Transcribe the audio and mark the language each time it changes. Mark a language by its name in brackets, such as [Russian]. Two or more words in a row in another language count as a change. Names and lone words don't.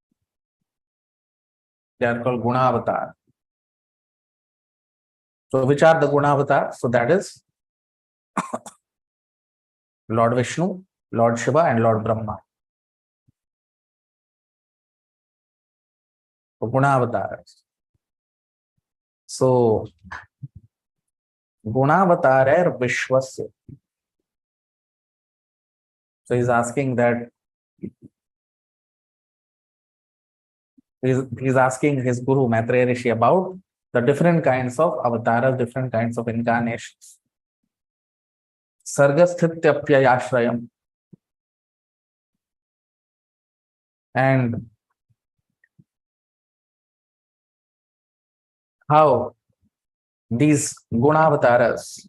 [English] They are called Gunavatar. So which are the Gunavatar? So that is Lord Vishnu, Lord Shiva, and Lord Brahma. Gunavatar. [Sanskrit] So Gunavatarer Vishwasya. [English] So he's asking that he's asking his guru Maitreya Rishi about the different kinds of avatars, different kinds of incarnations. Sargasthitapyayashrayam. And how these Gunavataras.